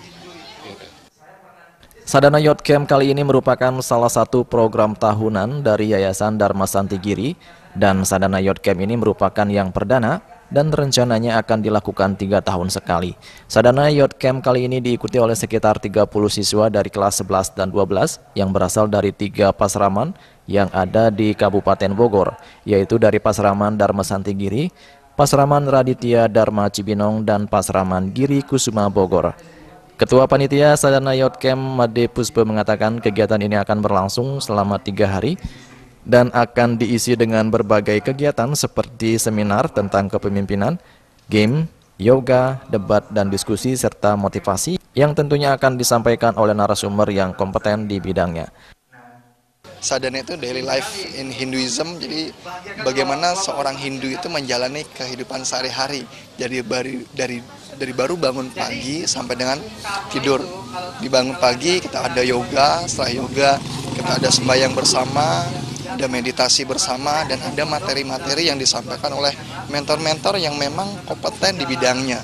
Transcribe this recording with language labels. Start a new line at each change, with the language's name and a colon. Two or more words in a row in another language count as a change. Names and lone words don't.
Indonesian: Sadana Youth Camp kali ini merupakan salah satu program tahunan dari Yayasan Dharma Santi Giri, dan Sadana Youth Camp ini merupakan yang perdana dan rencananya akan dilakukan 3 tahun sekali. Sadana Youth Camp kali ini diikuti oleh sekitar 30 siswa dari kelas 11 dan 12 yang berasal dari 3 pasraman yang ada di Kabupaten Bogor, yaitu dari Pasraman Dharma Santi Giri, Pasraman Raditya Dharma Cibinong, dan Pasraman Giri Kusuma Bogor. Ketua Panitia Sadana Youth Camp Made Puspa mengatakan kegiatan ini akan berlangsung selama 3 hari dan akan diisi dengan berbagai kegiatan seperti seminar tentang kepemimpinan, game, yoga, debat, dan diskusi serta motivasi yang tentunya akan disampaikan oleh narasumber yang kompeten di bidangnya. Sadana itu
English: daily life in Hinduism,
Indonesian: jadi bagaimana seorang Hindu itu menjalani kehidupan sehari-hari dari baru bangun pagi sampai dengan tidur. Dibangun pagi kita ada yoga, setelah yoga kita ada sembahyang bersama, ada meditasi bersama, dan ada materi-materi yang disampaikan oleh mentor-mentor yang memang kompeten di bidangnya.